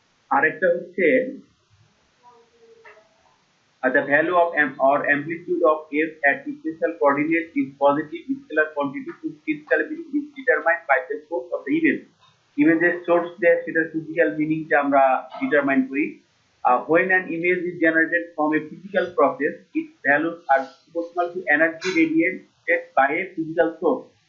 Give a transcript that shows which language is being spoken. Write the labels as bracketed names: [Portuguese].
[Bangla] আরেকটা হচ্ছে [English] the value of or amplitude of f at special coordinate is positive scalar quantity to physical meaning is determined by the source of the image. [Bangla] Imageর source দিয়ে সেটা physical meaning টা আমরা determine করি। [English] When an image is generated from a physical process, its values are proportional to energy radiated by a physical source.